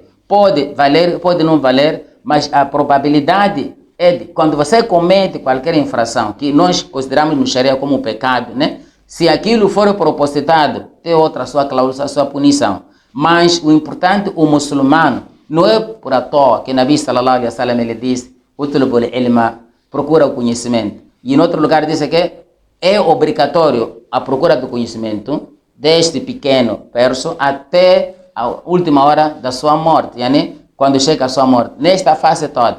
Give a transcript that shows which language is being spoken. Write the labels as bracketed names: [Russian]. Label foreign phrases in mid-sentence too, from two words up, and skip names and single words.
[Portuguese] Pode valer, pode não valer, mas a probabilidade é de, quando você comete qualquer infração, que nós consideramos no Sharia como pecado, né? Se aquilo for propositado, tem outra sua cláusula, sua punição. Mas o importante, o muçulmano, não é por à toa que [Arabic] Nabi sallallahu alaihi wasallam [Portuguese] ele diz, [Arabic] utlubul ilma, [Portuguese] procura o conhecimento. E em outro lugar diz que é obrigatório a procura do conhecimento desde pequeno perso até a última hora da sua morte, yani, quando chega a sua morte, nesta fase toda.